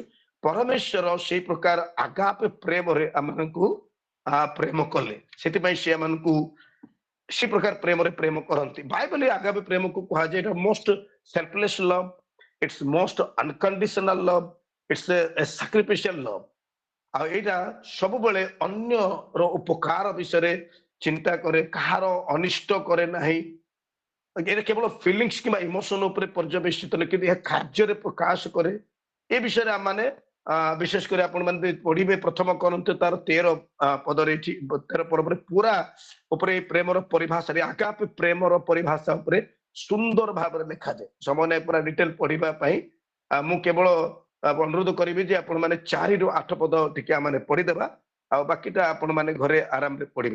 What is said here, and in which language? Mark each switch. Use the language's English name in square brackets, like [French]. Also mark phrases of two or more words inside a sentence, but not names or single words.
[Odia] ପରମେଶ୍ୱର ସେଇ ପ୍ରକାର ଆଗାପେ ପ୍ରେମରେ ଆମମାନଙ୍କୁ ପ୍ରେମ କଲେ, ସେଥିପାଇଁ ସେ ଆମମାନଙ୍କୁ ସେ ପ୍ରକାର ପ୍ରେମରେ ପ୍ରେମ କରନ୍ତି। ବାଇବଲ ଆଗାପେ ପ୍ରେମକୁ କୁହାଯାଏ ଏଟା [English] most selfless love, it's most unconditional love, it's a sacrificial love. [Odia] ଆଉ ଏଇଟା ସବୁବେଳେ ଅନ୍ୟର ଉପକାର ବିଷୟରେ ଚିନ୍ତା କରେ, କାହାର ଅନିଷ୍ଟ କରେ ନାହିଁ। [Bangla] এটা কেবল ফিলিংস কিংবা ইমোশন উপরে পর্যবেসিত নয়, কিন্তু [Odia] ଏହା କାର୍ଯ୍ୟରେ ପ୍ରକାଶ କରେ। ଏ ବିଷୟରେ ଆମମାନେ ବିଶେଷ କରି ଆପଣ ମାନେ ପଢିବେ ପ୍ରଥମ କରନ୍ତେ ତାର 13 ପଦରେ, ଏଠି 13 ପର୍ବରେ ପୁରା ଉପରେ ପ୍ରେମର ପରିଭାଷାରେ, ଆଗାପେ ପ୍ରେମର ପରିଭାଷା ଉପରେ ସୁନ୍ଦର ଭାବରେ ଲେଖାଯାଏ। ସମୟ ନାହିଁ ପୁରା ଡିଟେଲ ପଢିବା ପାଇଁ, ମୁଁ କେବଳ ଅନୁରୋଧ କରିବି ଯେ ଆପଣ ମାନେ 4 ରୁ 8 ପଦ ଟିକେ ଆମେ ପଢିଦେବା, ଆଉ ବାକିଟା ଆପଣ ମାନେ ଘରେ ଆରାମରେ ପଢିବେ।